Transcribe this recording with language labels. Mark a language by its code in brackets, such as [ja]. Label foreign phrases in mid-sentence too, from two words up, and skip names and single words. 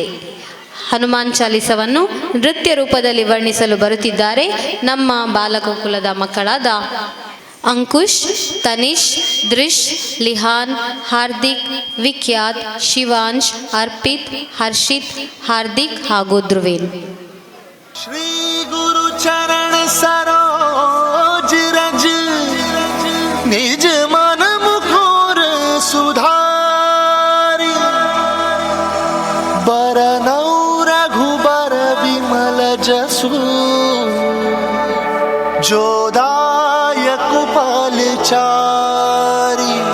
[kn] ಹನುಮಾನ್ ಚಾಲೀಸವನ್ನು ನೃತ್ಯ ರೂಪದಲ್ಲಿ ವರ್ಣಿಸಲು ಬರುತ್ತಿದ್ದಾರೆ ನಮ್ಮ ಬಾಲಗೋಕುಲದ ಮಕ್ಕಳಾದ ಅಂಕುಶ್, ತನಿಷ್, ದೃಶ್, ಲಿಹಾನ್, ಹಾರ್ದಿಕ್, ವಿಖ್ಯಾತ್, ಶಿವಾಂಶ್, ಅರ್ಪಿತ್, ಹರ್ಷಿತ್, ಹಾರ್ದಿಕ್ ಹಾಗೂ ಧ್ರುವೇನ್. [awa] श्री गुरु चरण सरोज रज निज मन मुकुर सुधारी। बरनौ रघुबर विमल जसु जो दायक फल चारि।